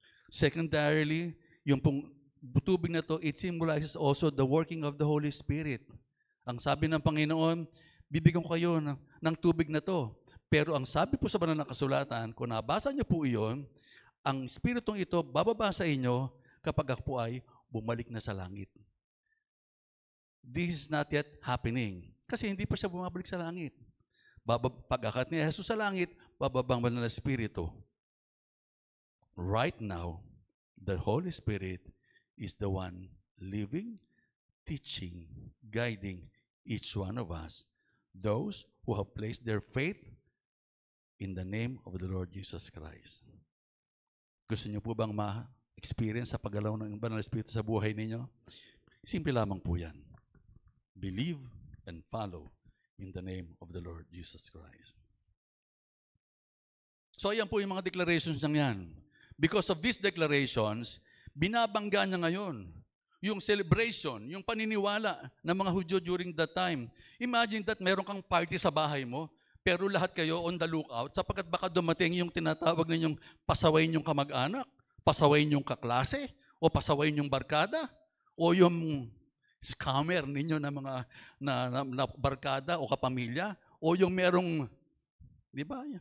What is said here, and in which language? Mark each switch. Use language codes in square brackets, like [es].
[en] Secondarily, [tl] yung pong tubig na to, [en] it symbolizes also the working of the Holy Spirit. [tl] Ang sabi ng Panginoon, bibigyan ko kayo ng tubig na to. Pero ang sabi po sa banal na kasulatan, kung nabasa niyo po iyon, ang Espiritong ito bababa sa inyo kapag ako po ay bumalik na sa langit. [en] This is not yet happening. [tl] Kasi hindi pa siya bumabalik sa langit. Pag-akat ni Jesus sa langit, bababang banal na Espiritu. [en] Right now, the Holy Spirit is the one living, teaching, guiding each one of us, those who have placed their faith in the name of the Lord Jesus Christ. [tl] Gusto niyo po bang ma-experience sa paggalaw ng Banal na Espiritu sa buhay ninyo? Simple lamang po yan. [en] Believe and follow in the name of the Lord Jesus Christ. [tl] So ayan po yung mga declarations niya yan. [en] Because of these declarations, [tl] binabangga niya ngayon yung celebration, yung paniniwala ng mga Hudyo [en] during that time. [tl] Imagine that meron kang party sa bahay mo, pero lahat kayo [en] on the lookout [tl] sapagkat baka dumating yung tinatawag ninyong pasawayin yung kamag-anak, pasawayin yung kaklase, o pasawayin yung barkada, o yung scammer ninyo na mga na barkada o kapamilya, o yung merong, di ba?